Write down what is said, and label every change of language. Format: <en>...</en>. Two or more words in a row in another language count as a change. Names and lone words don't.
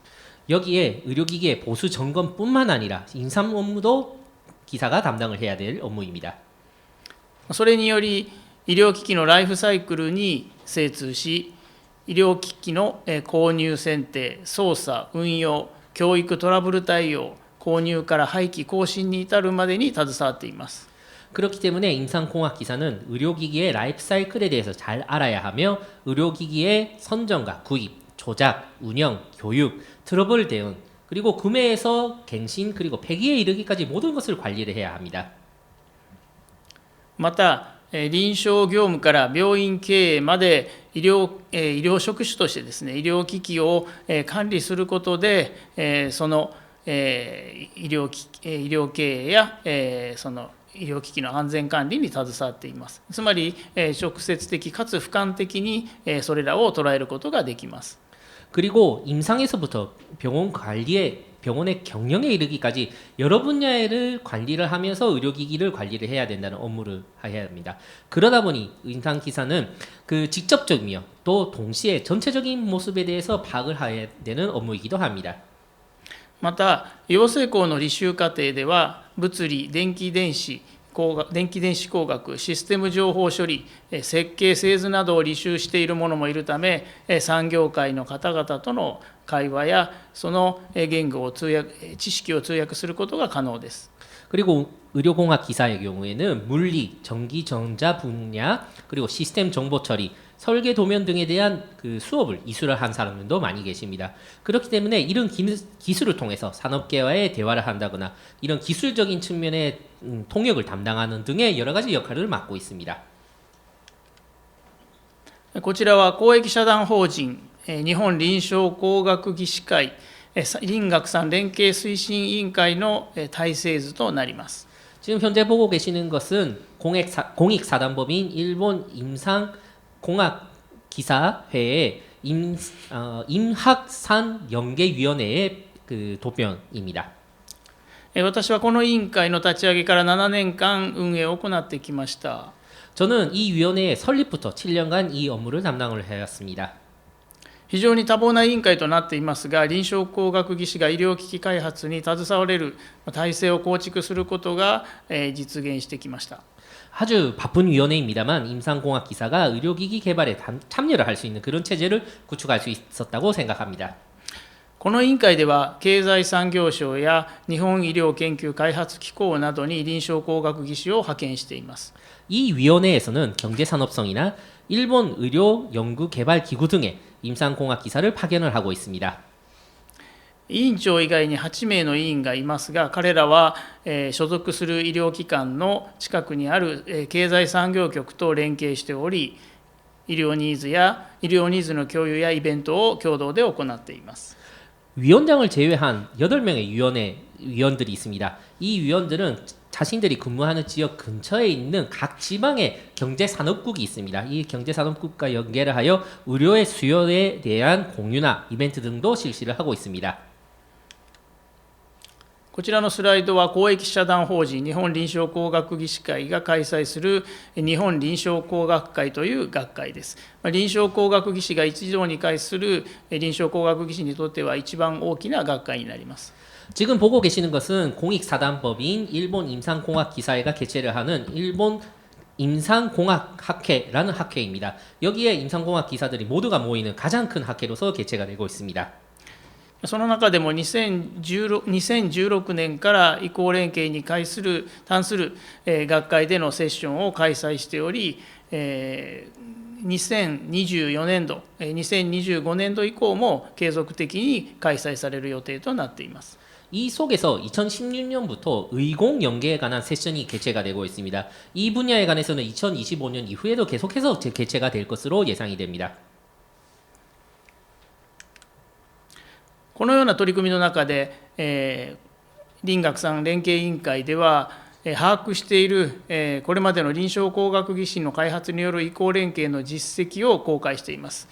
<ko>여기에 의료기기의 보수 점검뿐만 아니라 인삼 업무도 기사가 담당을 해야 될 업무입니다.</ko> <ja>それにより医療機器のライフサイクルに精通し、医療機器の購入選定、操作、運用、教育トラブル対応、購入から廃棄更新に至るまでに携わっています。</ja> <ko>그렇기 때문에 임상공학 기사는 의료기기의 라이프 사이클에 대해서 잘 알아야 하며 의료기기의 선정과 구입, 조작, 운영, 교육, 트러블 대응, 그리고 구매에서 갱신 그리고 폐기에 이르기까지 모든 것을 관리를 해야 합니다.</ko> <ja>また臨床業務から病院経営まで医療職種としてですね、医療機器を管理することで、その医療経営やその医療機器の安全管理に携わっています。つまり直接的かつ俯瞰的にそれらを捉えることができます。</ja> <ko>그리고 임상에서부터 병원의 경영에 이르기까지 여러 분야를 관리를 하면서 의료기기를 관리를 해야 된다는 업무를 해야 합니다. 그러다 보니 임상기사는 그 직접적이며 또 동시에 전체적인 모습에 대해서 파악을 해야 되는 업무이기도 합니다.</ko> <ja>また養成校の履修課程では物理、電気電子工学、システム情報処理、設計製図などを履修している者もいるため、産業界の方々との会話やその言語を知識を通訳することが可能です。</ja> <ko>그리고 의료공학 기사의 경우에는 물리, 전기, 전자 분야, 그리고 시스템 정보 처리, 설계 도면 등에 대한 그 수업을 이수를 한 사람들도 많이 계십니다. 그렇기 때문에 이런 기술을 통해서 산업계와의 대화를 한다거나 이런 기술적인 측면의 통역을 담당하는 등의 여러 가지 역할을 맡고 있습니다.</ko> <ja>こちらは公益社団法人日本臨床工学技士会林学さん連携推進委員会の体制図となります。</ja> <ko>지금 현재 보고 계시는 것은 공익사단법인 일본 임상공학기사회의 임학산연계위원회의 그 도표입니다.</ko> <ja>私はこの委員会の立ち上げから7年間運営を行ってきました。</ja> <ko>저는 이 위원회의 설립부터 7년간 이 업무를 담당을 해왔습니다.</ko> <ja>非常に多忙な委員会となっていますが、臨床工学技士が医療機器開発に携われる体制を構築することが実現してきました。</ja> <ko>아주 바쁜 위원회입니다만 임상공학 기사가 의료기기 개발에 참여를 할 수 있는 그런 체제를 구축할 수 있었다고 생각합니다.</ko> <ja>この委員会では、経済産業省や日本医療研究開発機構などに臨床工学技士を派遣しています。</ja> <ko>이 위원회에서는 경제산업성이나 일본 의료연구개발기구 등의 임상공학 기사를 파견을 하고 있습니다.</ko> <ja>委員長以外に8名の委員がいますが、彼らは所属する医療機関の近くにある経済産業局と連携しており、医療ニーズの共有やイベントを共同で行っています。</ja> <ko>위원장을 제외한 8명의 위원들이 있습니다. 이 위원들은 자신들이 근무하는 지역 근처에 있는 각 지방의 경제산업국이 있습니다. 이 경제산업국과 연계를 하여 의료의 수요에 대한 공유나 이벤트 등도 실시를 하고 있습니다.</ko> <ja>こちらのスライドは公益社団法人日本臨床工学技士会が開催する日本臨床工学会という学会です。臨床工学技士が一堂に会する臨床工学技士にとっては一番大きな学会になります。</ja> <ko>지금 보고 계시는 것은 공익사단법인 일본 임상공학기사회가 개최를 하는 일본 임상공학학회라는 학회입니다. 여기에 임상공학 기사들이 모두가 모이는 가장 큰 학회로서 개최가 되고 있습니다.</ko> <ja>その中でも2016年から移行連携に関する学会でのセッションを開催しており、2024年度、2025年度以降も継続的に開催される予定となっています。</ja> <ko>이 속에서 2016년부터 의공 연계에 관한 세션이 개최가 되고 있습니다. 이 분야에 관해서는 2025년 이후에도 계속해서 개최가 될 것으로 예상이 됩니다.</ko> <ja>このような取り組みの中で、林学さん連携委員会では、把握している、これまでの臨床工学技士の開発による移行連携の実績を公開しています。</ja>